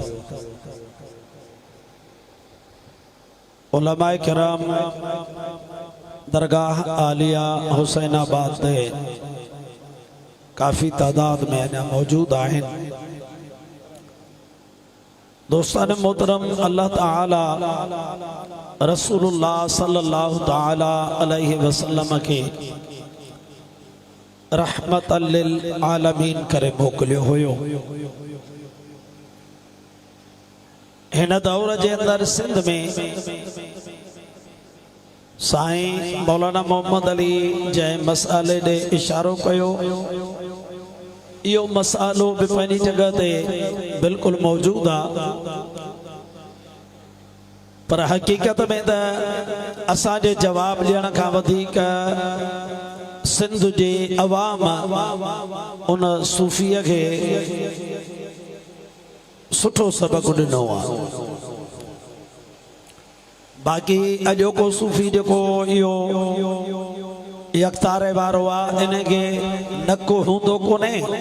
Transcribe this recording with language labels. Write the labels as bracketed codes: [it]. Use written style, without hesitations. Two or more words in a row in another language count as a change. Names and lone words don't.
[sd] उलमाए किराम दरगाह आलिया हुसैनाबाद ते काफ़ी तादाद में अञा मौजूद आहिनि। दोस्तान मोहतरम, अल्लाह ताला रसूलुल्लाह [ar] صلى الله تعالى عليه وسلم [sd] के [ar] رحمة للعالمين [sd] करे मोकिलियो हुयो। हिन दौर जे अंदर सिंध में साईं मौलाना मोहम्मद अली जंहिं मसाले ॾे इशारो कयो, यो मसालो भी पंहिंजी जगह ते बिल्कुल मौजूद आ, पर हकीकत में त असांजे जवाब ॾियण खां वधीक सिंध जे अवाम उन सूफ़ीअ खे सुठो सबक ॾिनो आहे। बाक़ी अॼोको सूफ़ी जेको इहो यकतारे वारो आहे, इनखे नको हूंदो कोन्हे।